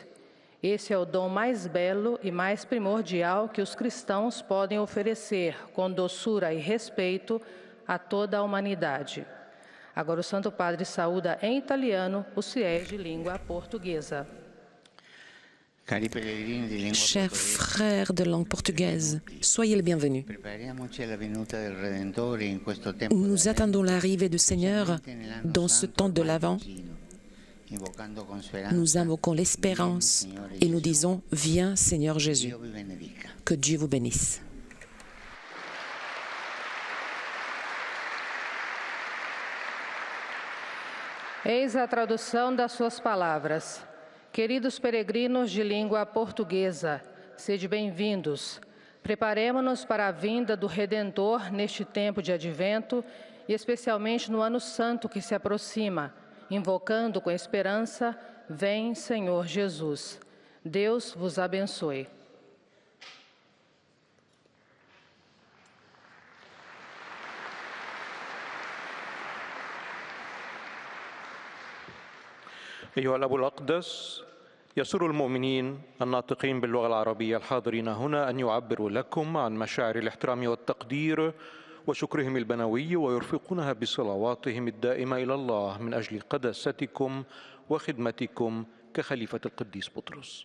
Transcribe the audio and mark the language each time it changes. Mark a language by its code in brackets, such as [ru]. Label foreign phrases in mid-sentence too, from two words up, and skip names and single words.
[pt] Esse é o dom mais belo e mais primordial que os cristãos podem oferecer, com doçura e respeito, a toda a humanidade. Agora o Santo Padre saúda em italiano os fiéis de língua portuguesa. [fr] Chers frères de langue portugaise, soyez les bienvenus. Nous attendons l'arrivée du Seigneur dans ce temps de l'Avent. Nous invoquons l'espérance et nous disons « Viens Seigneur Jésus ». Que Dieu vous bénisse. [pt] Eis a tradução das suas palavras. Queridos peregrinos de língua portuguesa, sede bem-vindos. Preparemo-nos para a vinda do Redentor neste tempo de advento e especialmente no Ano Santo que se aproxima, invocando com esperança, vem Senhor Jesus. Deus vos abençoe. [ar] أيها الأب الأقدس، يسر المؤمنين الناطقين باللغة العربية الحاضرين هنا أن يعبروا لكم عن مشاعر الاحترام والتقدير وشكرهم البنوي ويرفقونها بصلواتهم الدائمة إلى الله من أجل قداستكم وخدمتكم كخليفة القديس بطرس.